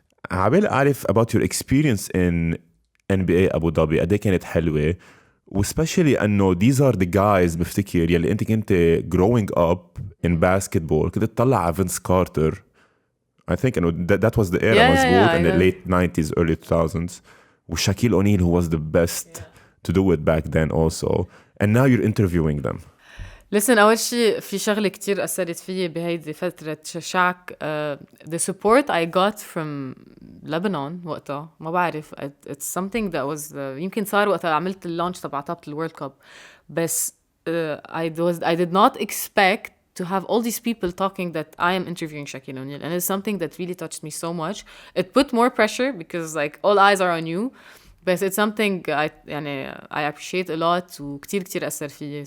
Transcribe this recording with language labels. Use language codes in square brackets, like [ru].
[ar] عبالي أعرف [en] about your experience in NBA Abu Dhabi [ar] قد كانت حلوة وespecially أنه [en] these are the guys [ar] بفتكر يلي أنت كنت [en] growing up in basketball [ar] كنت تطلع على Vince Carter. [en] I think that was the era [ar] مزبوط [en] in the late 90s, early 2000s. With Shaquille O'Neal, who was the best to do it back then also. And now you're interviewing them. Listen, [ar] أول شيء في شغلة كتير أثرت فيي بهيدي فترة شاك. [en] The support I got from Lebanon [ar] وقتها ما بعرف. [en] It's something that was [ar] يمكن صار وقتها عملت اللانش تبع طابة الورلد كاب. بس [en] I did not expect to have all these people talking that I am interviewing Shaquille O'Neal. And it's something that really touched me so much. It put more pressure because like all eyes are on you. But it's something I appreciate a lot [ar] وكتير أثر فيي.